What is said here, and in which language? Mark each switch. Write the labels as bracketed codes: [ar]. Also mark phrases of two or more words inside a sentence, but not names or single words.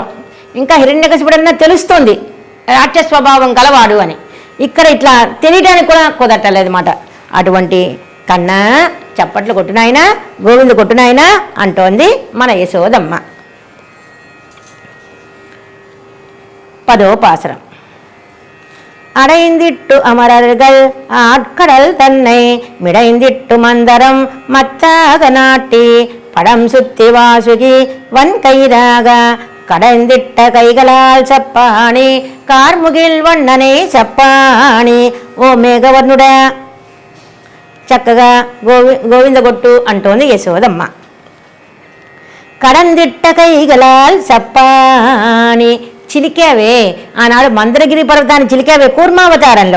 [te] ఇంకా హిరణ్యకశిపుడన్నా తెలుస్తోంది రాక్షస స్వభావం కలవాడు అని. ఇక్కడ ఇట్లా తెలియడానికి కూడా కుదరటలేదు మాట. అటువంటి కన్నా చప్పట్లు కొట్టునాయనా, గోవింద కొట్టునాయనా అంటోంది మన యశోదమ్మ. 10వ పాసరం. [ta] அடைந்திட்டு அமரர்கள் ஆட்கடல் தன்னை மிடைந்திட்டு மந்தரம் மத்தாக நாட்டி படம் சுத்தி வாசுகி வன்கைராக கடைந்திட்ட கைகளால் சப்பாணி கார்முகில் வண்ணனே சப்பாணி. [te] ఓ మేఘవర్ణుడ చక్కగా గోవింద కొట్టు అంటోంది యశోదమ్మ. [ta] கடைந்திட்ட கைகளால் சப்பாணி. [te] చిలికావే ఆనాడు మందరగిరి పర్వతాన్ని చిలికావే కూర్మావతారంలో.